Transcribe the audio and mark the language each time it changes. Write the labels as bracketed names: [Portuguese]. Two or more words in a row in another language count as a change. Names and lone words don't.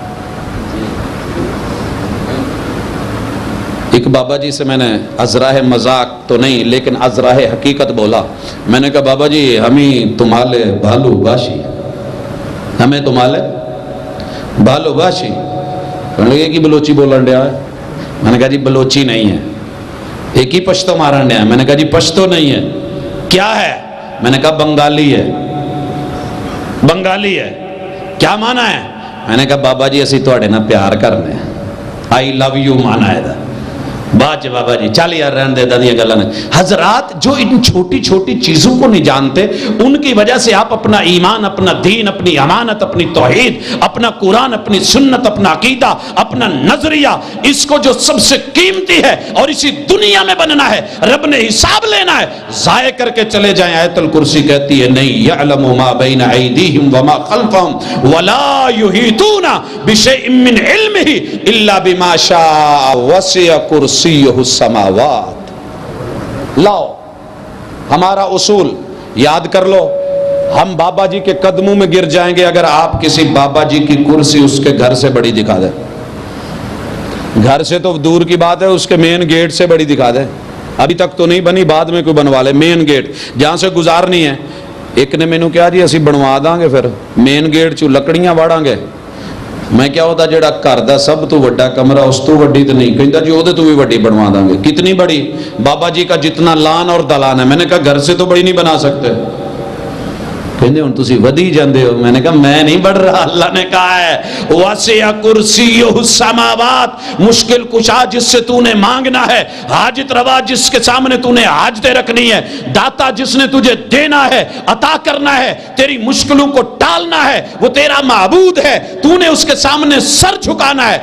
[Urdu] ایک بابا جی سے میں نے ازراہ مذاق تو نہیں لیکن ازراہ حقیقت بولا، میں نے کہا بابا جی [Bangla] আমি তোমাকে ভালোবাসি, আমি তোমাকে ভালোবাসি, [Urdu] کہنے لگے کہ بلوچی [Saraiki] بولن ڈیا ہے، [Urdu] میں نے کہا جی بلوچی نہیں ہے، ایک ہی پشتو [Saraiki] مارن ڈیا ہے، [Urdu] میں نے کہا جی پشتو نہیں ہے، کیا ہے؟ میں نے کہا بنگالی ہے، بنگالی ہے، کیا معنی ہے؟ میں نے کہا بابا جی [Punjabi] اسی تواڈے نال پیار کرنے، [English] I love you [Urdu] معنی ہے۔ [Punjabi] بات بابا جی چل یار رہن دے دادیاں گلاں نے۔ [Urdu] حضرات جو ان چھوٹی چھوٹی چیزوں کو نہیں جانتے، ان کی وجہ سے آپ اپنا ایمان، اپنا دین، اپنی امانت، اپنی توحید، اپنا قرآن، اپنی سنت، اپنا عقیدہ، اپنا نظریہ، اس کو جو سب سے قیمتی ہے اور اسی دنیا میں بننا ہے، رب نے حساب لینا ہے، ضائع کر کے چلے جائیں۔ آیت الکرسی کہتی ہے نہیں [Arabic] یعلم ما بین ایدیہم وما خلفہم ولا یحیطون بشیء من علمہ الا بما شاء وسع کرسیہ السماوات۔ [Urdu] لاؤ ہمارا اصول یاد کر لو، ہم بابا جی کے قدموں میں گر جائیں گے اگر آپ کسی بابا جی کی کرسی اس کے گھر سے بڑی دکھا دیں، گھر سے تو دور کی بات ہے، اس کے [English] main gate [Urdu] سے بڑی دکھا دیں، ابھی تک تو نہیں بنی، بعد میں کوئی بنوا لے، [English] main gate [Urdu] جہاں سے گزارنی ہے۔ [Punjabi] ایک نے مینوں کہا جی اسی بنوا داں گے، پھر [English] main gate [Punjabi] چوں لکڑیاں واڑاں گے، میں کیا ہوتا جڑا گھر دا سب تو بڑا کمرہ اس تو وڈی تو نہیں، کہندا جی وہ تو بھی وڈی بنوا دیں گے. [Urdu] کتنی بڑی؟ بابا جی کا جتنا لان اور دلان ہے. میں نے کہا گھر سے تو بڑی نہیں بنا سکتے. [Punjabi] کہندے ہن تسی ودی جاندے ہو. [Urdu] میں نے کہا میں نہیں بڑھ رہا، اللہ نے کہا ہے [Arabic] وسع کرسیہ السماوات، [Urdu] مشکل کشا جس سے تو نے مانگنا ہے، حاجت روا جس کے سامنے تو نے حاجتیں رکھنی ہے، داتا جس نے تجھے دینا ہے، عطا کرنا ہے، تیری مشکلوں کو ٹالنا ہے، وہ تیرا معبود ہے، تو نے اس کے سامنے سر جھکانا ہے.